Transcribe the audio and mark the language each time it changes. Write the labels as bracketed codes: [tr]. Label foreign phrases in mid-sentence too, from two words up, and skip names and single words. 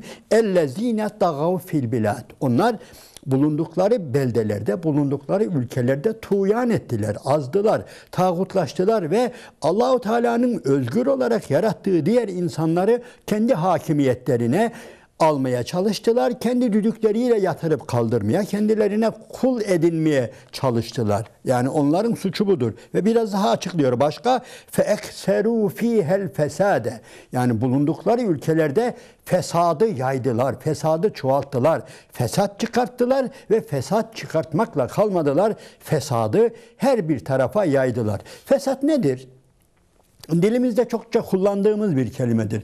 [ar] الذين طغوا في البلاد. [tr] Onlar bulundukları beldelerde, bulundukları ülkelerde tuğyan ettiler, azdılar, tağutlaştılar ve Allahu Teala'nın özgür olarak yarattığı diğer insanları kendi hakimiyetlerine almaya çalıştılar. Kendi düdükleriyle yatırıp kaldırmaya, kendilerine kul edinmeye çalıştılar. Yani onların suçu budur. Ve biraz daha açıklıyor. [ar] Başka فَاَكْسَرُوا ف۪يهَا الْفَسَادَ. [tr] Yani bulundukları ülkelerde fesadı yaydılar, fesadı çoğalttılar, fesat çıkarttılar ve fesat çıkartmakla kalmadılar. Fesadı her bir tarafa yaydılar. Fesat nedir? Dilimizde çokça kullandığımız bir kelimedir.